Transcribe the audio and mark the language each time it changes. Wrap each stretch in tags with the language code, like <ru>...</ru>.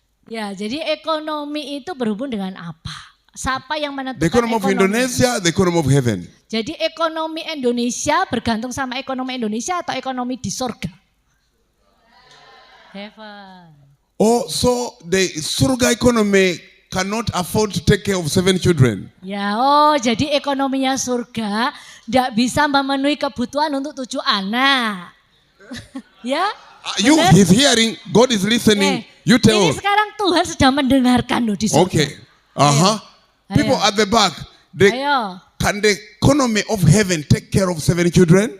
<id>Ya, jadi ekonomi itu berhubung dengan apa? Siapa yang menentukan</id> <en>The economy of Indonesia, the economy of heaven.</en> <id>Jadi ekonomi Indonesia bergantung sama ekonomi Indonesia atau ekonomi di surga?</id> <en>Heaven. Oh, so the surga economy cannot afford to take care of 7 children.</en> <id>Ya, jadi ekonominya surga tidak bisa memenuhi kebutuhan untuk 7 anak. Ya?</id> <en>He's hearing, God is listening. You tell.</en> <id>Ini sekarang Tuhan sedang mendengarkan loh di surga.</id> <en>Okay.</en> <id>Ayo.</id> <en>People at the back,</en> <id>Ayo.</id> <en>can the economy of heaven take care of 7 children?</en>